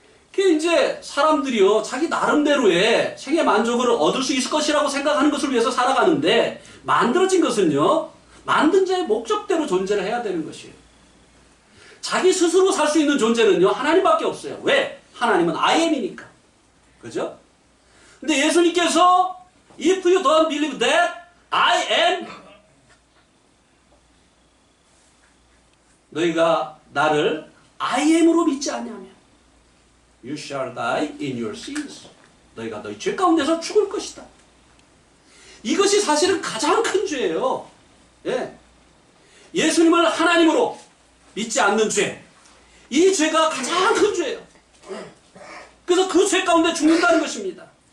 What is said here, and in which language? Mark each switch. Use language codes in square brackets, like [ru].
[ko] 그게 이제 사람들이요, 자기 나름대로의 생애 만족을 얻을 수 있을 것이라고 생각하는 것을 위해서 살아가는데, 만들어진 것은요, 만든 자의 목적대로 존재를 해야 되는 것이에요. 자기 스스로 살 수 있는 존재는요, 하나님밖에 없어요. 왜? 하나님은 I am이니까. 그죠? 근데 예수님께서 [en] If you don't believe that I am, [ko] 너희가 나를 I am으로 믿지 않냐면 [en] You shall die in your sins. [ko] 너희가 너희 죄 가운데서 죽을 것이다. 이것이 사실은 가장 큰 죄예요. 예. 예수님을 하나님으로 믿지 않는 죄. 이 죄가 가장 큰 죄예요. 그래서 그 죄 가운데 죽는다는 것입니다.